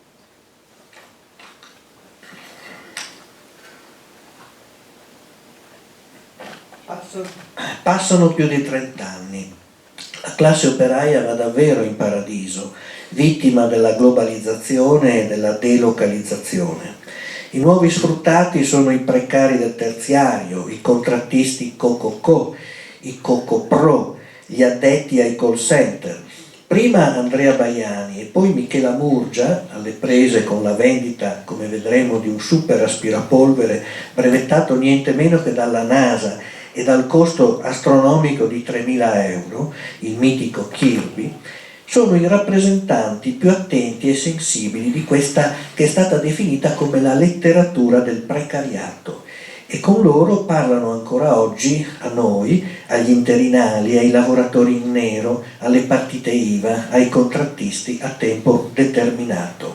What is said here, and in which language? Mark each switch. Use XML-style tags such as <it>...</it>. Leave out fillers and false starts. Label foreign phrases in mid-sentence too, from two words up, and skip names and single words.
<it>Passano più di 30 anni. La classe operaia va davvero in paradiso, vittima della globalizzazione e della delocalizzazione. I nuovi sfruttati sono i precari del terziario, i contrattisti co-co-co, i co-co-pro, gli addetti ai</it> <en>call center.</en> <it>Prima Andrea Baiani e poi Michela Murgia, alle prese con la vendita, come vedremo, di un super aspirapolvere brevettato niente meno che dalla NASA e dal costo astronomico di 3.000 euro, il mitico Kirby, sono i rappresentanti più attenti e sensibili di questa che è stata definita come la letteratura del precariato, e con loro parlano ancora oggi a noi, agli interinali, ai lavoratori in nero, alle partite IVA, ai contrattisti a tempo determinato.</it>